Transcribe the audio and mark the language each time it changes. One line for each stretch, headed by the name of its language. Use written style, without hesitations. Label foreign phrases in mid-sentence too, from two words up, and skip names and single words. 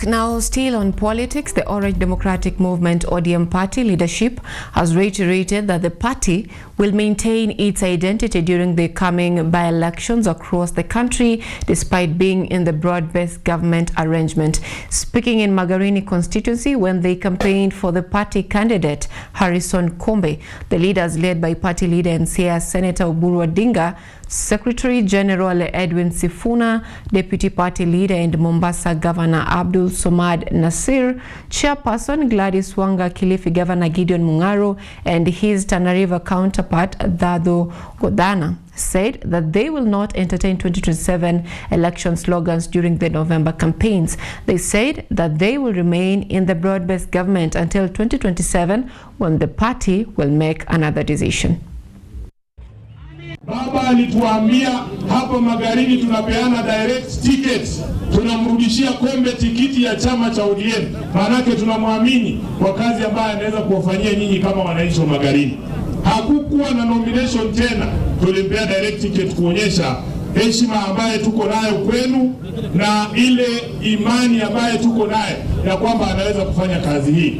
English: Now, still on politics, the Orange Democratic Movement ODM party leadership has reiterated that the party will maintain its identity during the coming by-elections across the country, despite being in the broad-based government arrangement. Speaking in Magarini constituency when they campaigned for the party candidate Harrison Kombe, the leaders led by party leader and CS Senator Oburu Odinga, Secretary General Edwin Sifuna, Deputy Party Leader and Mombasa Governor Abdul Somad Nasir, Chairperson Gladys Wanga, Kilifi Governor Gideon Mungaro, and his Tana River counterpart Dado Godana said that they will not entertain 2027 election slogans during the November campaigns. They said that they will remain in the broad-based government until 2027, when the party will make another decision.
Swahili: Baba alituambia hapa Magarini tunapeana
English: direct tickets,
Swahili: tunamrudishia Kombe tikiti ya chama cha ODM, maanake tunamwamini kwa kazi ambayo anaweza kuwafanyia nyinyi kama wananchi wa Magarini. Hakukuwa na nomination tena, tulimpea
English: direct ticket
Swahili: kuonyesha heshima ambaye tuko nayo kwenu na ile imani ambaye tuko nayo ya kwamba anaweza kufanya kazi hii.